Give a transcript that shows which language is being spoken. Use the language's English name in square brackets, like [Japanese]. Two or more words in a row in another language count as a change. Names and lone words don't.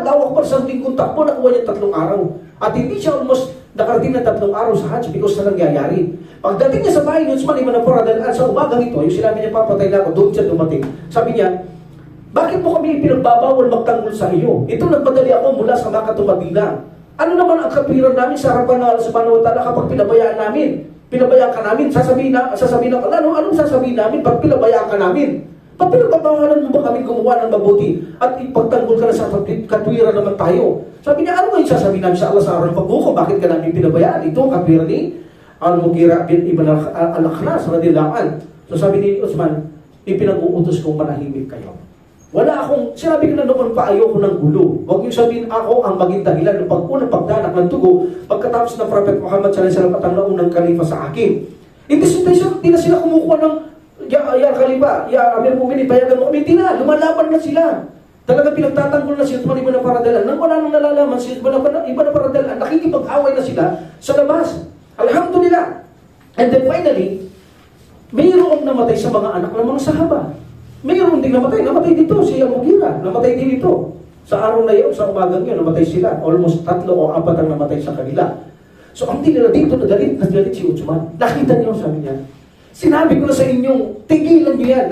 [Filipino] Lawak pa sa linggong takbo, nakuha niya 3 araw. At hindi siya almost nakarating na 3 araw sa Hajj because sa nangyayari. Pagdating niya sa bahay ni Uthman ibn Affan sa umagang ito, yung sinabi niya, papatay na ako, doon siya dumating. Sabi niya, bakit mo kami pinagbabawal magtanggol sa iyo? Ito nagpadali ako mula sa Makkah to Madina. Ano naman ang kapiran namin sa harapan ng Allah [Arabic] سبحانه وتعالى [Filipino] kapag pinabayaan namin? Pinabayaan ka namin, sasabihin na, anong sasabihin namin pag pinabayaan ka namin? Ba't pinagbabawalan mo ba kami gumawa ng mabuti at ipagtanggol ka na sa katwiran naman tayo? Sabi niya, ano ngayon sasabihin namin sa Allah sa araw ng pagbuko? Bakit ka namin pinabayaan? Ito ang katwiran ni Al-Mughira bin Ibn al-Akhnas [Arabic] رضي الله عنه. [Filipino] So sabi ni Uthman, ipinag-uutos kong manahimik kayo. Wala akong, sinabi ko na noon pa, ayoko ng gulo. Huwag niyo sabihin ako ang maging dahilan ng unang pagdanak ng tugo pagkatapos ng Prophet Muhammad [Arabic] صلى الله عليه وسلم [Filipino] at ang naunang kalifa sa akin. Hindi na sila kumukuha ng [Arabic] يا خليفة، يا أمير المؤمنين, [Filipino] payagan mo kami. Hindi na, lumalaban na sila. Talaga pinagtatanggol na si Uthman ibn Affan nang wala nang nalalaman si Uthman ibn Affan, nakikipag-away na sila sa labas. Alhamdulillah. [English] And then finally, [Filipino] mayroong namatay sa mga anak ng mga sahaba. Mayroon din namatay dito si Al-Mughira, namatay din ito. Sa araw na yun, sa umagang yun, namatay sila. Almost 3 o 4 ang namatay sa kanila. So ang nila dito, nagalit si Uthman. Nakita niyo, sabi niya, sinabi ko na sa inyong, tigilan niyo yan.